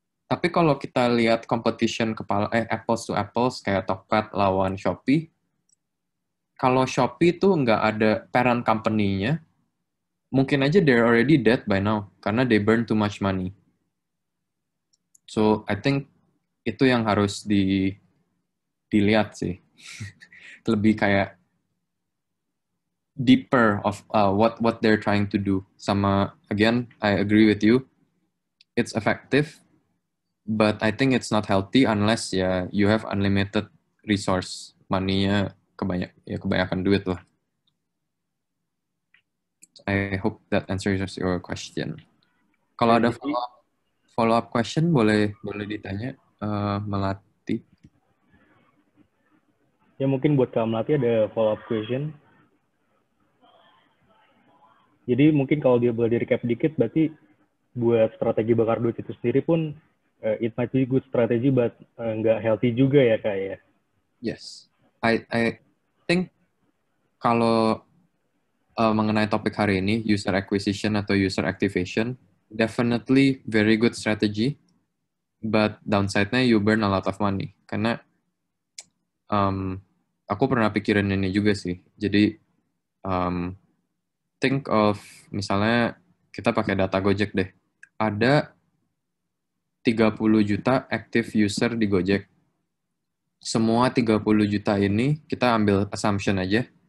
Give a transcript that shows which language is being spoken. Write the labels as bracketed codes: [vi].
[id] Tapi kalau kita lihat [en] competition apples to apples [id] kayak [en] Tokped [id] lawan [en] Shopee, [id] kalau Shopee tuh nggak ada [en] parent company-nya, [id] mungkin aja [en] they're already dead by now [id] karena [en] they burn too much money. So I think [id] itu yang harus dilihat sih. Lebih kayak [en] deeper of what they're trying to do. [id] Sama [en] again, I agree with you. It's effective. But I think it's not healthy unless you have unlimited resource, money-nya [id] kebanyakan duit lah. [en] I hope that answers your question. [id] Kalau ada follow up question boleh ditanya Melati. Ya mungkin buat Kak Melati ada follow up question. Jadi mungkin kalau dia boleh di recap dikit, berarti buat strategi bakar duit itu sendiri pun [en] it might be good strategy, but [id] nggak healthy juga ya Kak ya? [en] Yes, I think [id] kalau mengenai topik hari ini, [en] user acquisition [id] atau [en] user activation, definitely very good strategy, but downside-nya you burn a lot of money. [id] Karena aku pernah pikirin ini juga sih. Jadi [en] think of [id] misalnya kita pakai data Gojek deh. Ada 30 juta active user di Gojek. Semua 30 juta ini kita ambil assumption aja.